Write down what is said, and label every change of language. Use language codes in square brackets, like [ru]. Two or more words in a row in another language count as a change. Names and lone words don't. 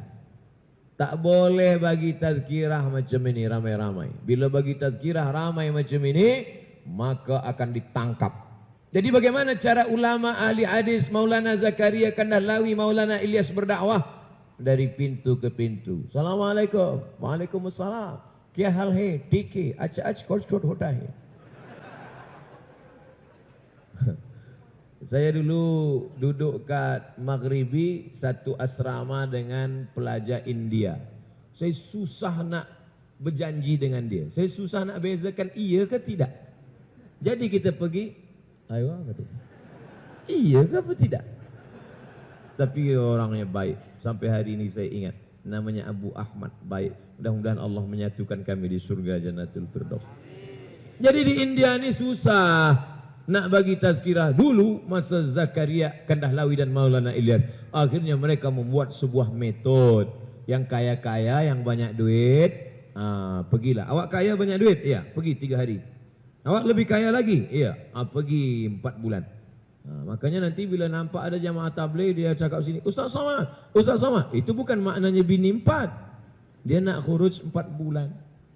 [ms] Tak boleh bagi tazkirah macam ini ramai-ramai. Bila bagi tazkirah ramai macam ini, maka akan ditangkap. Jadi bagaimana cara ulama ahli hadis Maulana Zakaria Kandahlawi, Maulana Ilyas berdakwah? Dari pintu ke pintu. [ar] Assalamualaikum. Waalaikumsalam. [hi] क्या हाल है? ठीक है। अच्छा कोट होता है. [ms] Saya dulu duduk kat Maghribi, satu asrama dengan pelajar India. Saya susah nak berjanji dengan dia. Saya susah nak bezakan iya ke tidak. Jadi kita pergi, ayo kata. Iya ke apa tidak? Tapi orangnya baik. Sampai hari ini saya ingat. Namanya Abu Ahmad, baik. Mudah-mudahan Allah menyatukan kami di surga Jannatul Firdaus. Jadi di India ini susah nak bagi tazkirah. Dulu masa Zakaria Kandahlawi dan Maulana Ilyas, akhirnya mereka membuat sebuah metode. Yang kaya-kaya, yang banyak duit, pergilah. Awak kaya banyak duit? Iya, pergi 3 hari. Awak lebih kaya lagi? Iya, pergi 4 bulan. Makanya nanti bila nampak ada jamaah tabligh, dia cakap sini, Ustaz Somad, Ustaz Somad. Itu bukan maknanya bini 4. Dia nak khuruj 4 bulan.